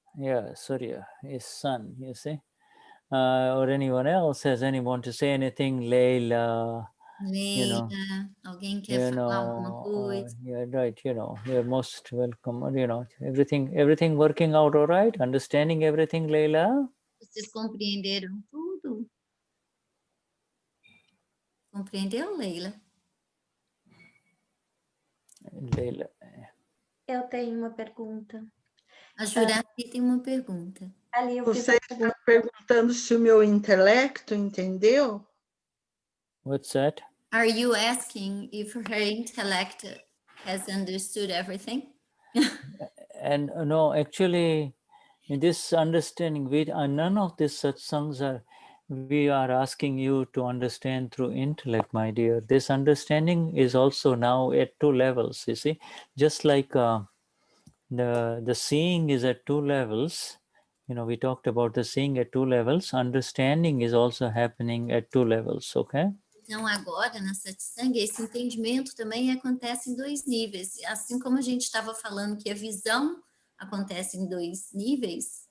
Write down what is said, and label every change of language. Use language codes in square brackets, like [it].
[en] Yeah, Surya is sun, you see? Or anyone else, has anyone to say anything? Leila, you know, [pt] alguém quer falar alguma coisa? [en] Yeah, right, you know, you're most welcome, you know, everything working out all right? Understanding everything, Leila? [pt] Vocês compreenderam tudo? Compreendeu, Leila? Leila. Eu tenho uma pergunta. A Jurati tem uma pergunta. Ali você está perguntando se o meu intelecto entendeu? [en] What's that? Are you asking if her intellect has understood everything? And no, actually, in this understanding, none of these satsangs we are asking you to understand through intellect, my dear. This understanding is also now at 2 levels, you see. Just like the seeing is at 2 levels, you know, we talked about the seeing at 2 levels, understanding is also happening at 2 levels, okay? [pt] Então, agora, na satsang, esse entendimento também acontece em 2 níveis. Assim como a gente estava falando que a visão acontece em 2 níveis.